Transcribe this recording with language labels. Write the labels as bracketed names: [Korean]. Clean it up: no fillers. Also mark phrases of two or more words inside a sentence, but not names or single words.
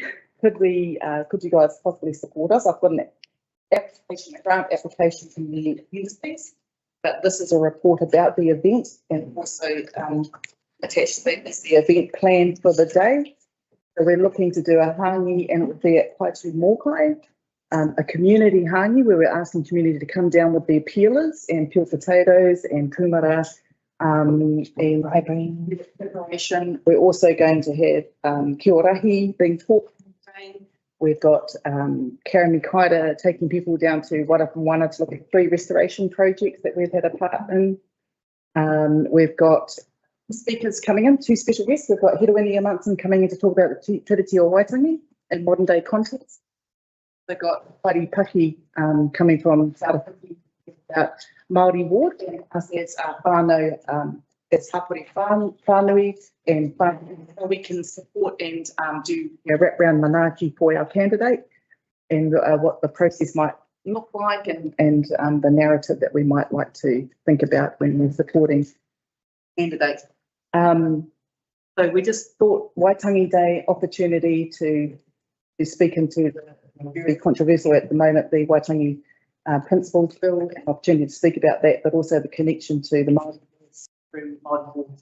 [English] Could you guys possibly support us? I've got an application, a grant application from the universities, but this is a report about the event and also attached to that is the event plan for the day. So we're looking to do a hangi and it would be at Waitu Mōkai, a community hangi where we're asking community to come down with their peelers and peel potatoes and kumara and preparation. We're also going to have kia ora being taught We've got Karen Mikaida taking people down to Warapawana to look at 3 restoration projects that we've had a part in. We've got speakers coming in, 2 special guests. We've got Hirawini Munson coming in to talk about the Tiriti o Waitangi in modern day context. We've got Whari Paki coming from South Africa about Māori ward, and us as whānau, as [Māori] hapori whānui, [English] and how we can support and do wrap round manaaki for our candidate, and what the process might look like, and the narrative that we might like to think about when we're supporting candidates. So we just thought Waitangi Day opportunity to speak into the very controversial at the moment, the Waitangi Principles Bill, an opportunity to speak about that, but also the connection to the Māori through Māori laws.